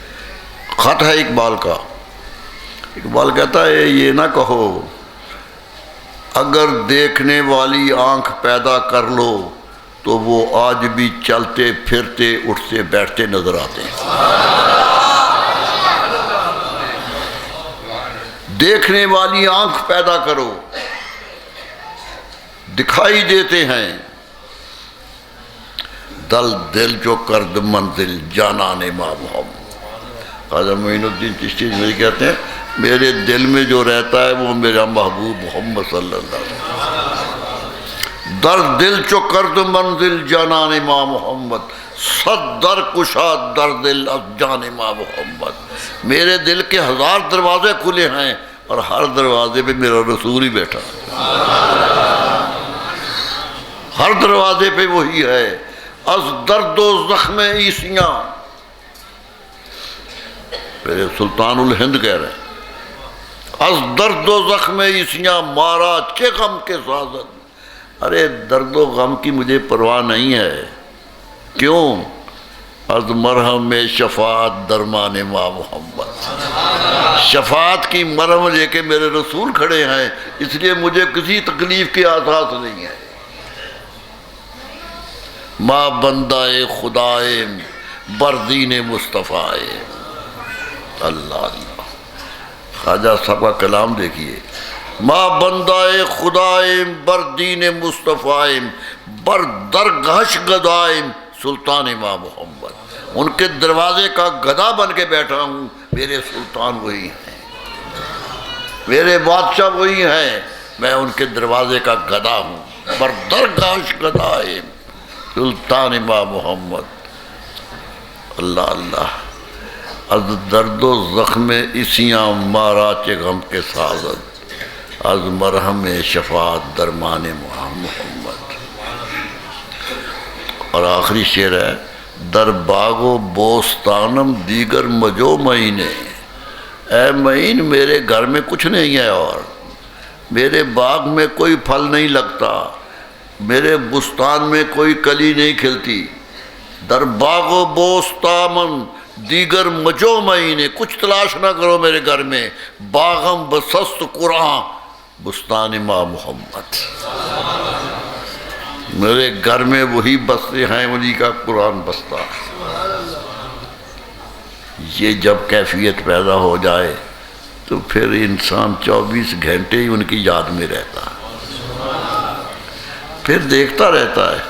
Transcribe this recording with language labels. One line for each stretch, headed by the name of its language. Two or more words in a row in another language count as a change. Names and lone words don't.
Urdu: خط ہے اقبال کا، اقبال کہتا ہے یہ نہ کہو اگر دیکھنے والی آنکھ پیدا کر لو تو وہ آج بھی چلتے پھرتے اٹھتے بیٹھتے نظر آتے ہیں۔ دیکھنے والی آنکھ پیدا کرو، دکھائی دیتے ہیں۔
Persian: دل جو کرد منزل جانان ما محمد۔
Urdu: خواجہ معین الدین چشتی میری کہتے ہیں میرے دل میں جو رہتا ہے وہ میرا محبوب محمد صلی اللہ علیہ وسلم۔
Persian: در دل چو کرد منزل جانان ما محمد، صد در کشاد در دل از جان ما محمد۔
Urdu: میرے دل کے 1000 دروازے کھلے ہیں اور ہر دروازے پہ میرا رسول ہی بیٹھا ہے، ہر دروازے پہ وہی ہے۔
Persian: از درد و زخم عیسیاں،
Urdu: میرے سلطان الہند کہہ رہے ہیں،
Persian: از درد و زخم عیسیاں مارا چے غم کے سازد۔
Urdu: ارے درد و غم کی مجھے پرواہ نہیں ہے، کیوں؟
Persian: از مرہم شفاعت درمان ما محمد۔
Urdu: شفاعت کی مرہم لے کے میرے رسول کھڑے ہیں، اس لیے مجھے کسی تکلیف کی احساس نہیں ہے۔
Persian: ما بندہ خدائے بردین مصطفیٰ۔
Urdu: اللہ اللہ، خواجہ صاحب کا کلام دیکھیے،
Persian: ما بندہ خدائم بردین مصطفیٰ بر درگہش گدائم سلطان ما محمد۔
Urdu: ان کے دروازے کا گدا بن کے بیٹھا ہوں، میرے سلطان وہی ہیں، میرے بادشاہ وہی ہیں، میں ان کے دروازے کا گدا ہوں۔
Persian: بر درگہش گدائم سلطان ما محمد۔
Urdu: اللہ اللہ،
Persian: از درد و زخم اسیاں مارا چے غم کے سازد، از مرہم شفاعت درمان محمد۔
Urdu: اور آخری شعر ہے،
Persian: در باغ و بوستانم دیگر مجو معینے۔
Urdu: اے معین میرے گھر میں کچھ نہیں ہے، اور میرے باغ میں کوئی پھل نہیں لگتا، میرے بستان میں کوئی کلی نہیں کھلتی۔
Persian: در باغ و بوستانم دیگر مجو معینے،
Urdu: کچھ تلاش نہ کرو میرے گھر میں،
Persian: باغم بسست قرآن بستان ما محمد۔
Urdu: میرے گھر میں وہی بستے ہیں، انہی کا قرآن بستا۔ یہ جب کیفیت پیدا ہو جائے تو پھر انسان 24 گھنٹے ہی ان کی یاد میں رہتا ہے، پھر دیکھتا رہتا ہے۔